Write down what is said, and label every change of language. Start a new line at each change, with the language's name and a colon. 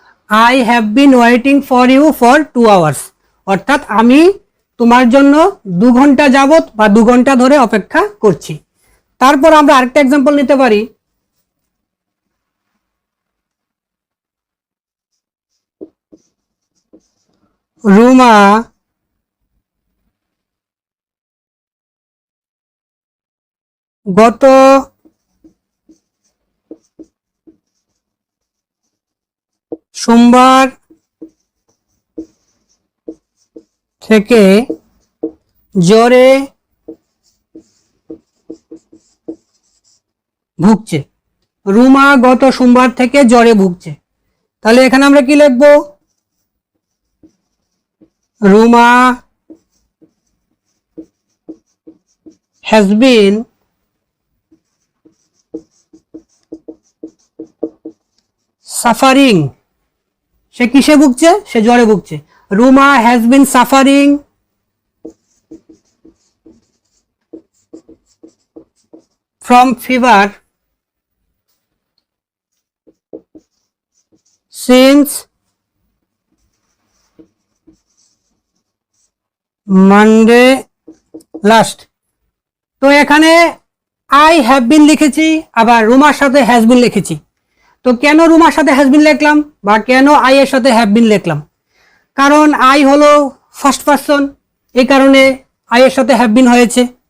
English: I have been waiting for you for 2 hours.
Bangla: অর্থাৎ আমি তোমার জন্য 2 ঘন্টা যাবত বা 2 ঘন্টা ধরে অপেক্ষা করছি। তারপর আমরা আরেকটা এক্সাম্পল নিতে পারি, রুমা গত সোমবার থেকে জ্বরে ভুগছে। রুমা গত সোমবার থেকে জ্বরে ভুগছে। তাহলে এখানে আমরা কি লিখবো? রুমা
English: has been suffering,
Bangla: সে কিসে ভুগছে? সে জ্বরে ভুগছে।
English: Ruma has been suffering from fever since Monday last. তো এখানে I have been লিখেছি, আবার রুমার সাথে has been লিখেছি। তো কেন রুমার সাথে has been লিখলাম বা কেন I এর সাথে have been লিখলাম? কারণ I হলো ফার্স্ট পারসন, এই কারণে I এর সাথে have been হয়েছে।